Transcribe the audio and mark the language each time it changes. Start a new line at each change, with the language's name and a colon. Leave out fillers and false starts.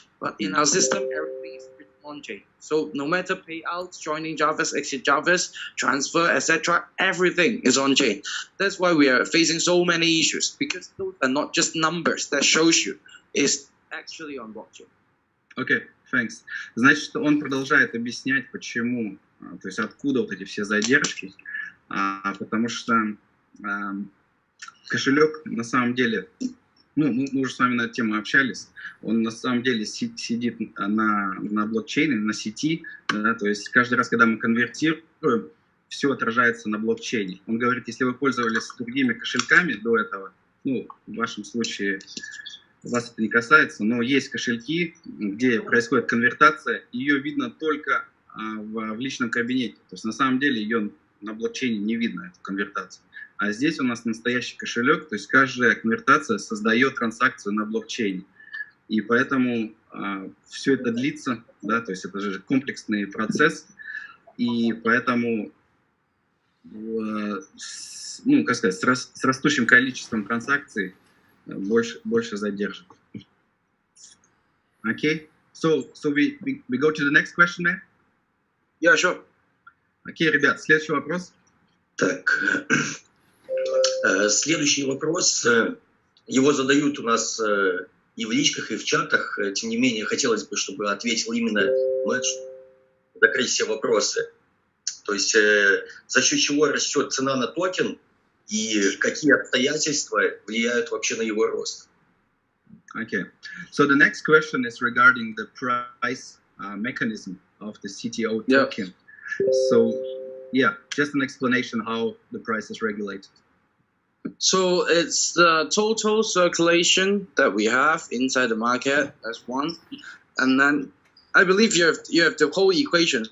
English: But in our system, everything is written on chain. So no matter payouts, joining Javas, exit Javas, transfer, etc., everything is on chain. That's why we are facing so many issues, because those are not just numbers that shows you. It's actually on blockchain. Okay, thanks.
Russian: Значит, он продолжает объяснять, почему, то есть откуда вот эти все задержки, потому что кошелек на самом деле, ну, мы уже с вами на эту тему общались, он на самом деле сидит на блокчейне, на сети, да, то есть каждый раз, когда мы конвертируем, все отражается на блокчейне. Он говорит, если вы пользовались другими кошельками до этого, ну, в вашем случае вас это не касается, но есть кошельки, где происходит конвертация, ее видно только в личном кабинете. То есть на самом деле ее на блокчейне не видно, эту конвертацию. А здесь у нас настоящий кошелек, то есть каждая конвертация создает транзакцию на блокчейне. И поэтому все это длится, да, то есть это же комплексный процесс, и поэтому ну, как сказать, с растущим количеством транзакций больше задержит.
English: Okay, so we go to the next question, man? Yeah, sure.
Russian: Окей, ребят, следующий вопрос. Так, следующий вопрос. Его задают у нас и в личках, и в чатах. Тем не менее, хотелось бы, чтобы ответил именно Мэтт, закрыть все вопросы. То есть за счет чего растет цена на токен и какие обстоятельства влияют вообще на его рост.
English: Okay, so the next question is regarding the price mechanism of the CTO token. Yeah. So, yeah, just an explanation how the price is regulated. So it's the total circulation that we have inside the market as one, and then I believe you have the whole equation.